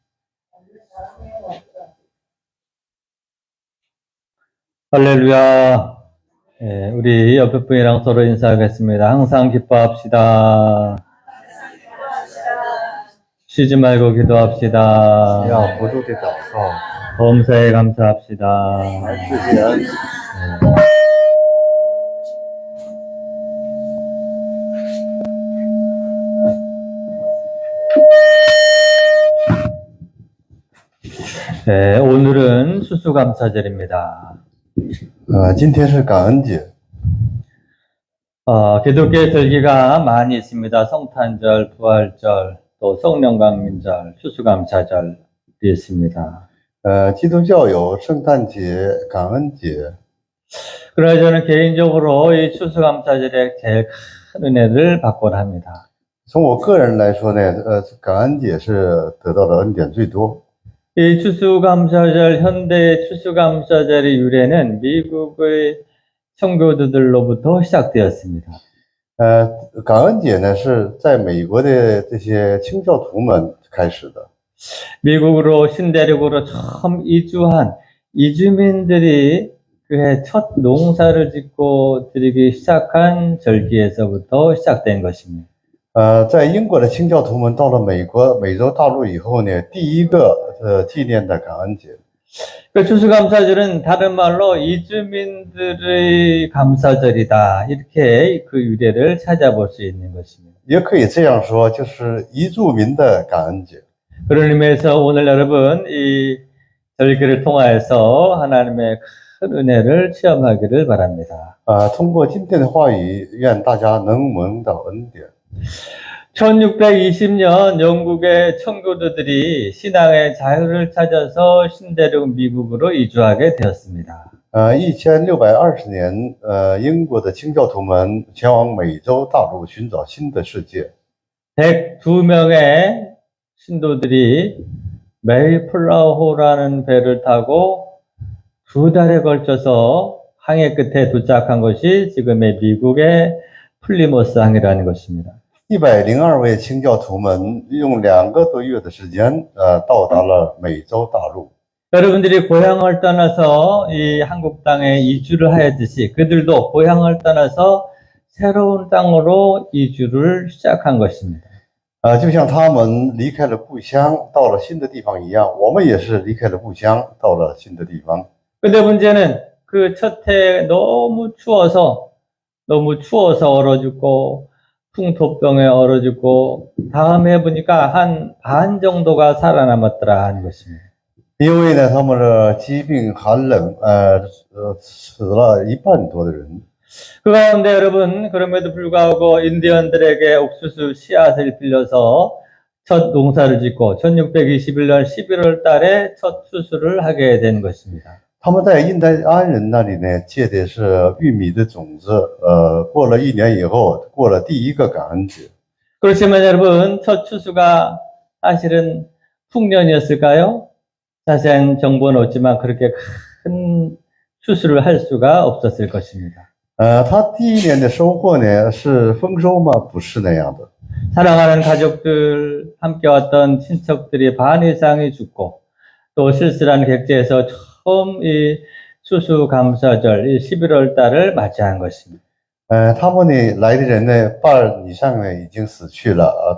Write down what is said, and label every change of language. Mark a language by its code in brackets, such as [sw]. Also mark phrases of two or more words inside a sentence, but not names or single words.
[ko] 할렐루야. 예, 우리 옆에 분이랑 서로 인사하겠습니다. 항상 기뻐합시다. 쉬지 말고 기도합시다. [zh] 要不住地祷告， [ko] 범사에 감사합시다. [zh] 自己安息。 [ko] 예. 네, 오늘은 추수감사절입니다. [zh] 今天是感恩节， [ko] 기독교의 절기가 많이 있습니다. 성탄절, 부활절, 또 성령강림절, 추수감사절이 있습니다. [zh] 基督教有圣诞节、感恩节。 [ko] 그러나 저는 개인적으로 이 추수감사절에 제일 큰 은혜를 받곤 합니다. [zh] 从我个人来说呢，感恩节是得到的恩典最多。 [ko] 이 추수감사절, 현대의 추수감사절의 유래는 미국의 청교도들로부터 시작되었습니다. [zh] 感恩节呢是在美国的这些清教徒们开始的。 [ko] 미국으로 신대륙으로 처음 이주한 이주민들이 그해 첫 농사를 짓고 드리기 시작한 절기에서부터 시작된 것입니다. [zh] 在英国的清教徒们到了美洲大陆以后呢，第一个纪念的感恩节。 [ko] 그 추수감사절은 다른 말로 이주민들의 감사절이다. 이렇게 그 유래를 찾아볼 수 있는 것입니다. [zh] 也可以这样说，就是原住民的感恩节。 [ko] 그런 의미에서 오늘 여러분 이 절기를 통하여서 하나님의 큰 은혜를 체험하기를 바랍니다. [zh] 通过今天的话语，愿大家能蒙到恩典。 [ko] 1620년 영국의 청교도들이 신앙의 자유를 찾아서 신대륙 미국으로 이주하게 되었습니다. [zh] 1620 年，英国的清教徒们前往美洲大陆寻找新的世界。 [ko] 102명의 신도들이 메이플라워호라는 배를 타고 2달에 걸쳐서 항해 끝에 도착한 것이 지금의 미국의 플리모스 항이라는 것입니다. [zh] 102 位清教徒们用2个多月的时间，到达了美洲大陆。 [ko] 여러분들이 고향을 떠나서 이 한국 땅에 이주를 하였듯이 그들도 고향을 떠나서 새로운 땅으로 이주를 시작한 것입니다. [zh] 就像他们离开了故乡，到了新的地方一样，我们也是离开了故乡，到了新的地方。 [ko] 근데 문제는 그 첫 해에 너무 추워서 얼어 죽고 풍토병에 얼어 죽고 다음 해 보니까 한 반 정도가 살아남았더라 하는 것입니다. [zh] 因为呢，他们的疾病寒冷，死了1半多的人。 [ko] 그 가운데 여러분 그럼에도 불구하고 인디언들에게 옥수수 씨앗을 빌려서 첫 농사를 짓고 1621년 11월 달에 첫 추수를 하게 된 것입니다. [zh] 他们在印第安人那里呢，借的是玉米的种子。过了1年以后，过了第一个感恩节。 [ko] 그렇지만 여러분 첫 추수가 사실은 풍년이었을까요? 자세한 정보는 없지만 그렇게 큰 추수를 할 수가 없었을 것입니다. [zh] 他第1年的收获呢是丰收吗？不是那样的。 [ko] 사랑하는 가족들, 함께 왔던 친척들이 반 이상이 죽고 또 실수라는 객지에서 처음 이 추수감사절, 이 11월 달을 맞이한 것입니다. [zh] 他们呢来的人呢，半以上呢已经死去了。